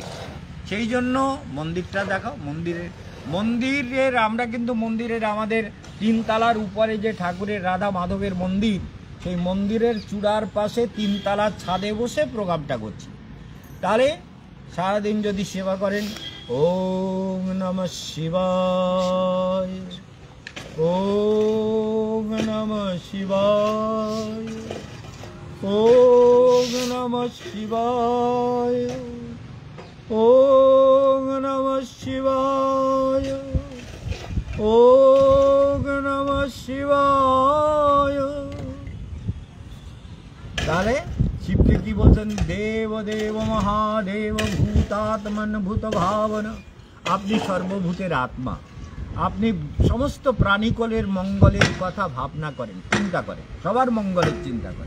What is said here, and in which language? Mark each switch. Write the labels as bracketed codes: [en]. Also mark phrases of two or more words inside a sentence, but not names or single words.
[bn] সেই জন্য মন্দিরটা দেখাও। মন্দিরের আমরা কিন্তু মন্দিরের আমাদের 3 তলার উপরে যে ঠাকুরের রাধা মাধবের মন্দির, সেই মন্দিরের চূড়ার পাশে 3 তলার ছাদে বসে প্রোগ্রামটা করছি। তাহলে সারাদিন যদি সেবা করেন, [sa] ओम नमः शिवाय, ओम नमः शिवाय, ओम नमः शिवाय, ओम नमः शिवाय, ओम नमः शिवाय। [bn] তাহলে শিবকে কি বলছেন? [sa] देव देव महादेव भूतात्मन भूत भावन। [bn] আপনি সর্বভূতের আত্মা, আপনি সমস্ত প্রাণীকুলের মঙ্গলের কথা ভাবনা করেন, চিন্তা করেন, সবার মঙ্গলের চিন্তা করেন।